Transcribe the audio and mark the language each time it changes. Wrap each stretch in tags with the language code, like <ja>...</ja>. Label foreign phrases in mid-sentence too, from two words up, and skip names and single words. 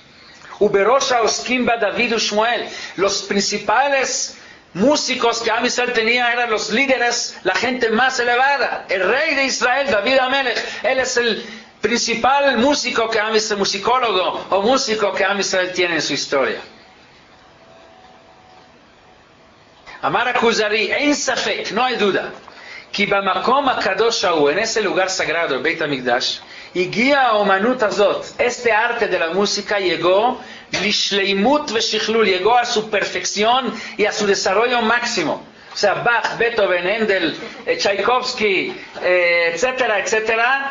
<es>Los principales músicos que Am Israel tenía eran los líderes, la gente más elevada. El rey de Israel, David HaMelech, él es el principal músico que Am Israel, musicólogo o músico que Am Israel tiene en su historia.</es> <he>אמר הכוזרי אין ספק,</he> <es>no hay duda, que</es> <he>במקום הקדוש הוא,</he> <es>en ese lugar sagrado, el Beit HaMikdash,</es> <he>תגיע אומנות זאת,</he> <es>este arte de la música llegó</es> <he>לשלמות ושכלול,</he> <es>llegó a su perfección y a su desarrollo máximo. O sea, Bach, Beethoven, Händel, Tchaikovsky, etcétera, etcétera.</es>